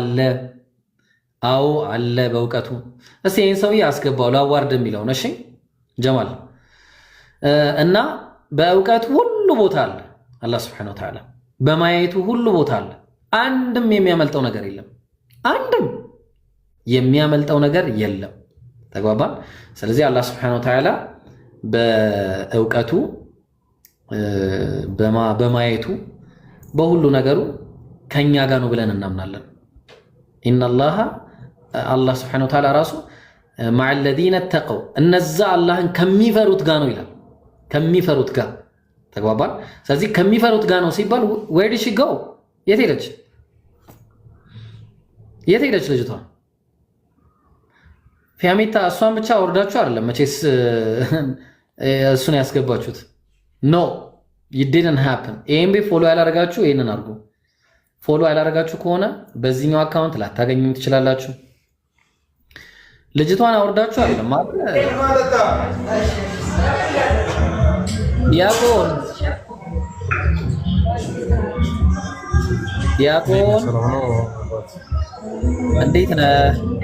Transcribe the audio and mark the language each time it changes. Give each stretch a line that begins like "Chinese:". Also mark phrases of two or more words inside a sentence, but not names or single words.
Amharic: አለ በእውቀቱ። እስቲ ይሄን ሰውዬ አስገባው ላዋርድ የሚለው ነው። እሺ ጀማል እና በእውቀቱ ሁሉ ቦታ አለ አላህ
Arabic: سبحانه وتعالى፣
Amharic: በማየቱ ሁሉ ቦታ አለ። አንድም የሚያመልጠው ነገር የለም። ተግባባን? ስለዚህ አላህ
Arabic: سبحانه وتعالى
Amharic: በእውቀቱ በማየቱ በሁሉ ነገሩ ከኛ ጋር ነው ብለን እናምናለን። ኢነላህ አላህ
Arabic: سبحانه وتعالى
Amharic: ራሱ
Arabic: مع الذين اتقوا
Amharic: እነዛ አላህን ከሚፈሩት ጋር ነው ይላል። ከሚፈሩት ጋር ተግባባን? ስለዚህ ከሚፈሩት ጋር ነው ሲባል
English: where did she go?
Amharic: የት ሄደች ልጅቷ? ፊያሜታ እሷን ብቻ ወርዳችሁ አይደለም መቼስ እሱን ያስገባችሁት።
English: no it didn't happen።
Amharic: ኤምቢ ፎሎ ያላረጋችሁ ይሄንን አድርጉ። ፎሎ ያላረጋችሁ ከሆነ በዚህኛው አካውንት ላታገኙ ትችላላችሁ። ልጅቷን አወርዳችሁ አይደለም ማለት ዲያቆን እንዴት ነህ?